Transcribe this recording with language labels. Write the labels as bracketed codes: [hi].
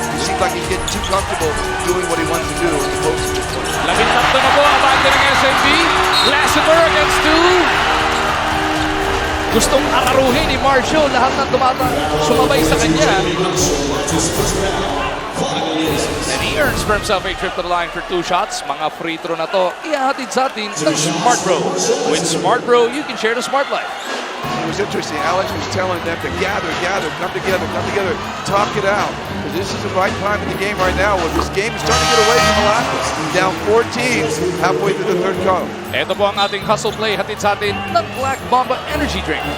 [en] He seems like he's getting too comfortable doing what he wants to do as opposed to this point. [tl] 13 na po ang banda ng SMB. Lassiter against 2. Gustong araruhin ni Marshall lahat ng sumabay sa kanya. [en] And he earns for himself a trip to the line for 2 shots. [tl] Mga free throw na to, ihahatid sa atin ng Smart Bro. [en] With Smart Bro, you can share the smart life. It was interesting. Alex was telling them to gather, come together, talk it out. Because this is the right time in the game right now where this game is starting to get away from Alaska. Down 14 halfway through the 3rd quarter. [tl] Ito po ang ating hustle play, hatid sa atin ng Black Mamba Energy Drink.